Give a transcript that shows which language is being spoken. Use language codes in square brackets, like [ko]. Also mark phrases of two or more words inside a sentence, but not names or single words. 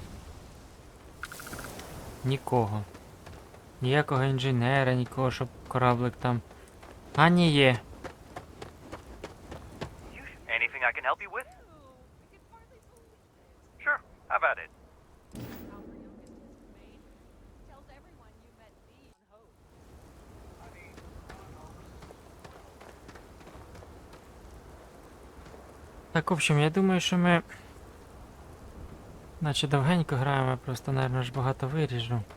[uk] Нікого. Ніякого інженера, нікого, щоб кораблик там. А, ні, є. [en] Anything I can help you with? Sure, have at it. [uk] Так, [ru] в общем, [uk] я думаю, що ми... Наче довгенько граємо, просто, наверное, ж багато виріжу.